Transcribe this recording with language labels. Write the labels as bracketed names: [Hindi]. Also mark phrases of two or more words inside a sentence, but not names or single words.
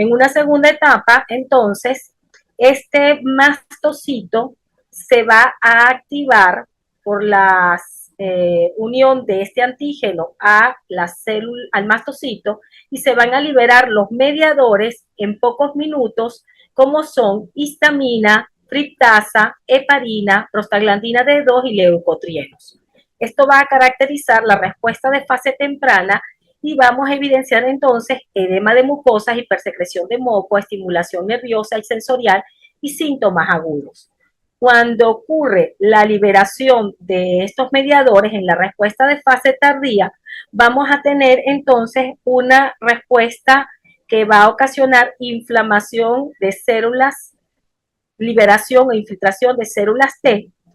[Spanish] En una segunda etapa, entonces, este mastocito se va a activar por la unión de este antígeno a la célula, al mastocito, y se van a liberar los mediadores en pocos minutos, como son histamina, triptasa, heparina, prostaglandina D2 y leucotrienos. Esto va a caracterizar la respuesta de fase temprana y vamos a evidenciar entonces edema de mucosas, hipersecreción de moco, estimulación nerviosa y sensorial y síntomas agudos. Cuando ocurre la liberación de estos mediadores en la respuesta de fase tardía, vamos a tener entonces una respuesta que va a ocasionar inflamación de células, liberación e infiltración de células T,